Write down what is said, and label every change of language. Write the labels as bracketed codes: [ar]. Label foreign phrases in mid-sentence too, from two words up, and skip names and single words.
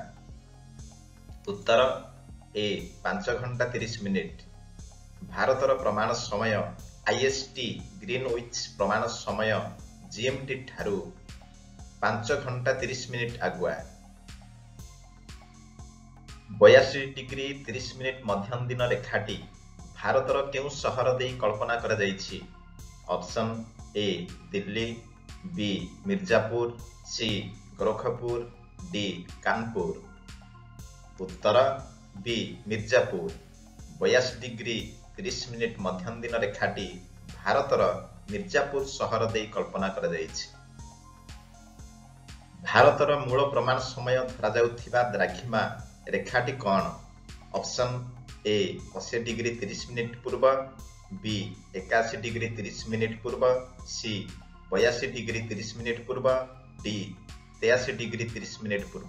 [or] ଉତ୍ତର ଏ 5 ଘଣ୍ଟା 30 ମିନିଟ। ଭାରତର ପ୍ରମାଣ ସମୟ ଆଇଏସଟି ଗ୍ରୀନୱିଚ ପ୍ରମାଣ ସମୟ ଜିଏମଟି ଠାରୁ 5 ଘଣ୍ଟା 30 ମିନିଟ ଆଗୁଆ। 82 ଡିଗ୍ରୀ 30 ମିନିଟ ମଧ୍ୟାହ୍ନ ଦିନ ରେଖାଟି ଭାରତର କେଉଁ ସହର ଦେଇ କଳ୍ପନା କରାଯାଇଛି? ଅପସନ୍ ଏ ଦିଲ୍ଲୀ, ବି ମିର୍ଜାପୁର, ସି ଗୋରଖପୁର, ଡି କାନପୁର। ଉତ୍ତର ବି ମିର୍ଜାପୁର। 82 ଡିଗ୍ରୀ 30 ମିନିଟ ମଧ୍ୟାହ୍ନ ଦିନ ରେଖାଟି ଭାରତର ମିର୍ଜାପୁର ସହର ଦେଇ କଳ୍ପନା କରାଯାଇଛି। ଭାରତର ମୂଳ ପ୍ରମାଣ ସମୟ ଧରାଯାଉଥିବା ଦ୍ରାଘିମା ରେଖାଟି କ'ଣ? ଅପସନ୍ ଏ 80 डिग्री 30 ମିନିଟ ପୂର୍ବ, ବି 81 डिग्री 30 ମିନିଟ ପୂର୍ବ, ସି 82 डिग्री 30 ମିନିଟ ପୂର୍ବ, ଡି 83 डिग्री 30 ମିନିଟ ପୂର୍ବ।